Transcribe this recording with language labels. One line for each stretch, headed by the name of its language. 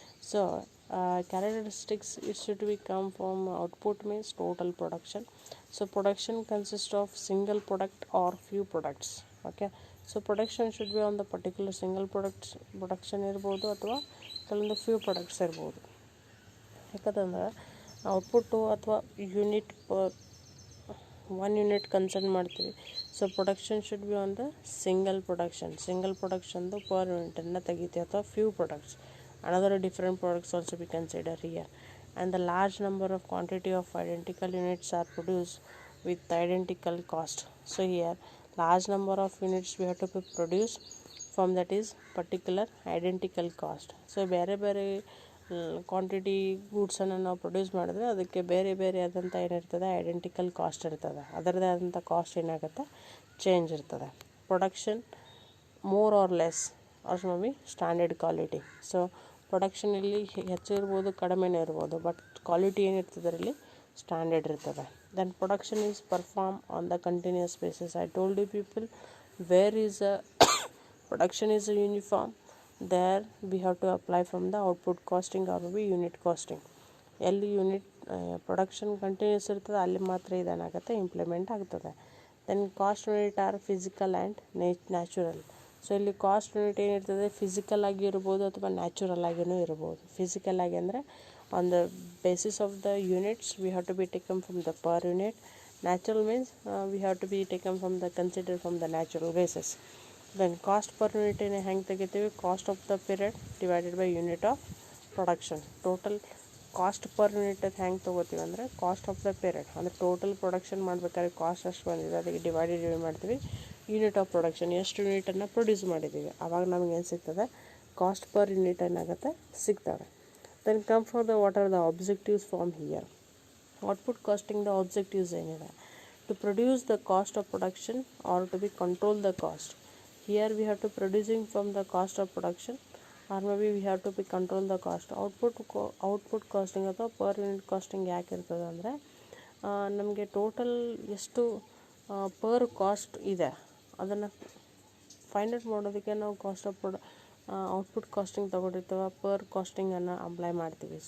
English: So characteristics, it should be come from output means total production. So production consists of single product or few products. Okay, so production should be on the particular single production
Kannada: ಇರ್ಬೋದು, ಅಥವಾ ಕೆಲವೊಂದು few products ಇರ್ಬೋದು. ಯಾಕಂತಂದ್ರೆ output ಅಥವಾ unit one unit concern ಮಾಡ್ತೀವಿ.
English: so production should be on the single ಪ್ರೊಡಕ್ಷನ್ದು
Kannada: per ಯೂನಿಟನ್ನು ತೆಗಿತೀವಿ, ಅಥವಾ
English: Few products, another different products also we consider here. And the large number of quantity of identical units are produced with identical cost. So here large number of units we have to be produced from that is particular identical cost.
Kannada: So ಬೇರೆ ಬೇರೆ quantity ಗೂಡ್ಸನ್ನು ನಾವು produce ಮಾಡಿದ್ರೆ ಅದಕ್ಕೆ ಬೇರೆ ಬೇರೆ ಆದಂಥ ಏನಿರ್ತದೆ identical cost ಇರ್ತದೆ, ಅದರದೇ ಆದಂಥ ಕಾಸ್ಟ್ ಏನಾಗುತ್ತೆ ಚೇಂಜ್ ಇರ್ತದೆ.
English: Production more or less or may standard quality.
Kannada: So production ಇಲ್ಲಿ ಹೆಚ್ಚು ಇರ್ಬೋದು, ಕಡಿಮೆನೇ ಇರ್ಬೋದು, ಬಟ್ ಕ್ವಾಲಿಟಿ ಏನಿರ್ತದೆ ಇಲ್ಲಿ ಸ್ಟ್ಯಾಂಡರ್ಡ್ ಇರ್ತದೆ.
English: Then production is perform on the continuous basis. I told you people where is a production is a uniform, there we have to apply from the output costing or maybe unit costing.
Kannada: ಎಲ್ಲಿ unit production continuous ಇರ್ತದೆ ಅಲ್ಲಿ ಮಾತ್ರ ಇದೇನಾಗುತ್ತೆ implement ಆಗ್ತದೆ.
English: Then cost unit are physical and natural.
Kannada: So ಇಲ್ಲಿ cost unit ಏನಿರ್ತದೆ physical ಆಗಿ ಇರ್ಬೋದು ಅಥವಾ ನ್ಯಾಚುರಲ್ ಆಗಿಯೂ ಇರ್ಬೋದು. ಫಿಸಿಕಲ್ ಆಗಿ ಅಂದರೆ
English: On the basis of the units we have to be taken from the per unit. Natural means we have to be taken from the consider from the natural basis. Then cost per ಯೂನಿಟೇನೆ
Kannada: ಹೆಂಗೆ ತೆಗಿತೀವಿ,
English: Cost of the period divided by unit of production.
Kannada: Total cost per unit ಹೆಂಗೆ ತೊಗೋತೀವಿ ಅಂದರೆ cost of the period, ಅಂದರೆ total production ಮಾಡ್ಬೇಕಾದ್ರೆ cost ಅಷ್ಟು ಬಂದಿದೆ ಅದಕ್ಕೆ ಡಿವೈಡೆಡ್ ಮಾಡ್ತೀವಿ ಯೂನಿಟ್ ಆಫ್ ಪ್ರೊಡಕ್ಷನ್, ಎಷ್ಟು ಯೂನಿಟನ್ನು ಪ್ರೊಡ್ಯೂಸ್ ಮಾಡಿದ್ದೀವಿ ಆವಾಗ ನಮಗೆ ಏನು ಸಿಗ್ತದೆ ಕಾಸ್ಟ್ ಪರ್ ಯೂನಿಟ್ ಏನಾಗುತ್ತೆ ಸಿಗ್ತವೆ.
English: Then come for the what are the objectives from here. Output costing the objectives ಏನಿದೆ, to produce the cost of production or to be control the cost. Here we have to producing from the cost of production, or maybe we have to be control the cost.
Kannada: output costing ಅಥವಾ per unit casting ಯಾಕೆ ಇರ್ತದೆ ಅಂದರೆ ನಮಗೆ total ಎಷ್ಟು per cost ಇದೆ ಅದನ್ನು find out ಮಾಡೋದಕ್ಕೆ ನಾವು cost of output casting ತೊಗೊಂಡಿರ್ತೇವೆ, per ಕಾಸ್ಟಿಂಗನ್ನು apply ಮಾಡ್ತೀವಿ.